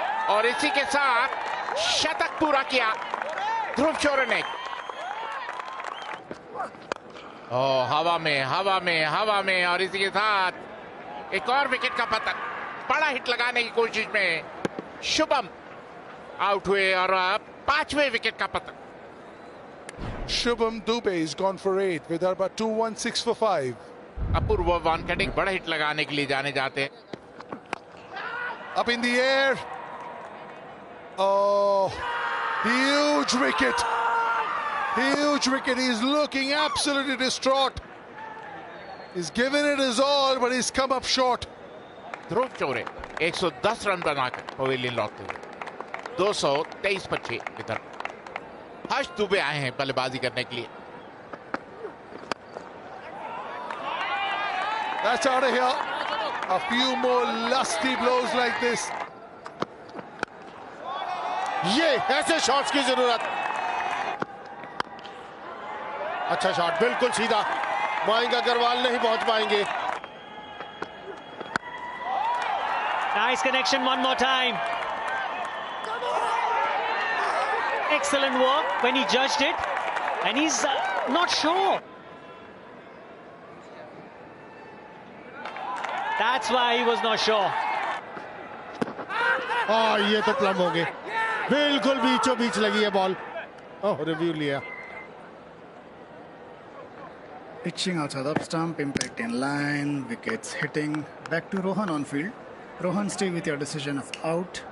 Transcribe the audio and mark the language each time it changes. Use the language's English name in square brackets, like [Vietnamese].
[Hindi] और इसी के साथ शतक पूरा किया ध्रुव चोरे ने। हवा में और इसी के साथ एक और विकेट का पतन। बड़ा हिट लगाने की कोशिश में शुभम आउट हुए और 5वें विकेट का पतन। [English] Shubham Dubey is gone for 8. Vidarbha 2-1-6 for 5. [Hindi] अपूर्व वानखेड़े बड़ा हिट लगाने के लिए जाने जाते हैं। [English] Up in the air. Oh, huge wicket. Huge wicket. He's looking absolutely distraught. He's given it his all, but he's come up short. [Hindi] ध्रुव चोरे 110 run बनाकर pavilion लौटते हुए 223 पर 6 इधर। हर्ष दुबे आए हैं बल्लेबाजी करने के लिए। [English] That's out of here. A few more lusty blows like this. [Hindi] ये ऐसे शॉट्स की जरूरत। अच्छा शॉट, बिल्कुल सीधा। मयंक अग्रवाल नहीं पहुंच पाएंगे। [English] Nice connection one more time. Excellent work when he judged it, and he's not sure. That's why he was not sure. [Hindi] ये तो प्लम हो गए, बिल्कुल बीचों बीच लगी है बॉल। रिव्यू लिया। [English] Pitching outside off stump, impact in line, wickets hitting. Back to Rohan on field. Rohan, stay with your decision of out.